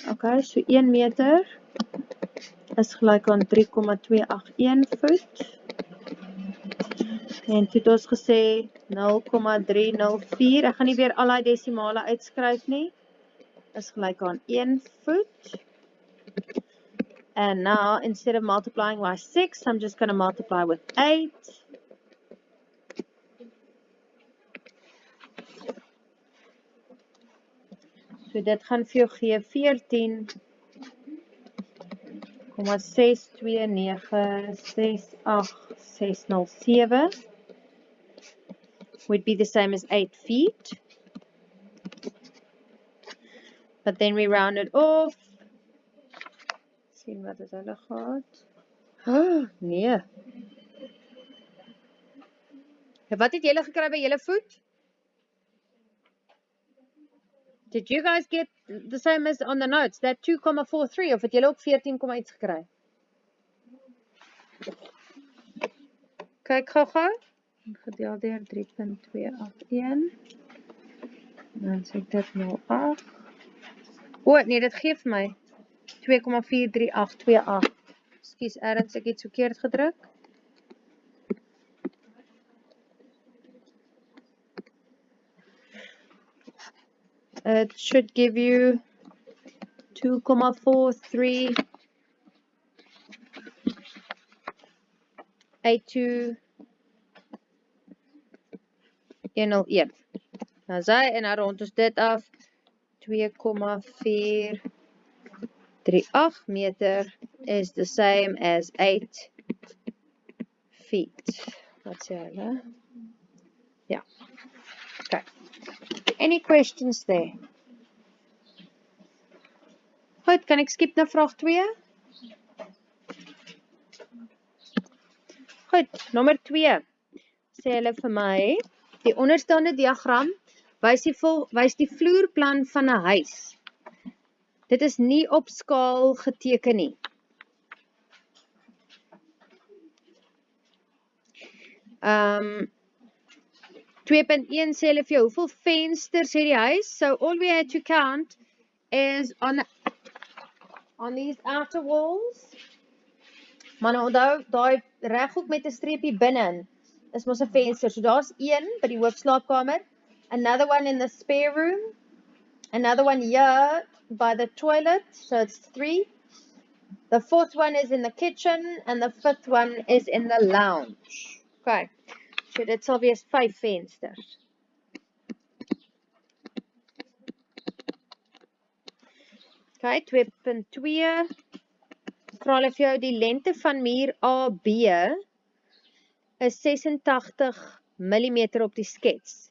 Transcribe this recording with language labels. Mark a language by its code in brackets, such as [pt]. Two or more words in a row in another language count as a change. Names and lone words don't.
[af] Okay, so 1 meter is gelyk aan 3,281 voet. En toe het ons gesê 0,304. Ek gaan nie weer al die desimale uitskryf nie. Is gelyk aan 1 voet. [en] And now, instead of multiplying by 6, I'm just going to multiply with 8. [af] So dit gaan vir jou gee 14,62968607 [en] would be the same as 8 feet. But then we round it off. [af] Sien wat is hulle gehad. Oh, nee. Wat het julle gekry by julle voet? [en] Did you guys get the same as on the notes? [af] That 2,43 of het julle ook 14, iets gekry? Kyk gou-gou. Gedeel deur 3.281. Dan sê ek dit nou 8. O, nee, dit gee vir my 2,43828. Ekskuus, erns, ek het verkeerd gedruk. [en] It should give you 2,4382,101. [af] Nou sy, en nou rond ons dit af, 2,438 meter [en] is the same as 8 feet. [af] Wat sê hulle? Ja. Okay. [en] Any questions there? [af] Goed, kan ek skip na vraag 2? Goed, nommer 2. Sê hulle vir my, die onderstaande diagram wys die vloerplan van 'n huis. Dit is nie op skaal geteken nie. Um, 2.1 sê hulle vir jou, hoeveel vensters het die huis? [en] So all we had to count is on these outer walls. [af] Maar nou onthou, daai reghoek met 'n streepie binne is mos 'n venster. So daar's een by die hoofslaapkamer, [en] another one in the spare room, another one here by the toilet, so it's 3. The fourth one is in the kitchen and the fifth one is in the lounge. Okay. [af] So dit sal wees 5 vensters. Okay, 2.2 vra hulle vir jou die lengte van muur AB is 86 mm op die skets.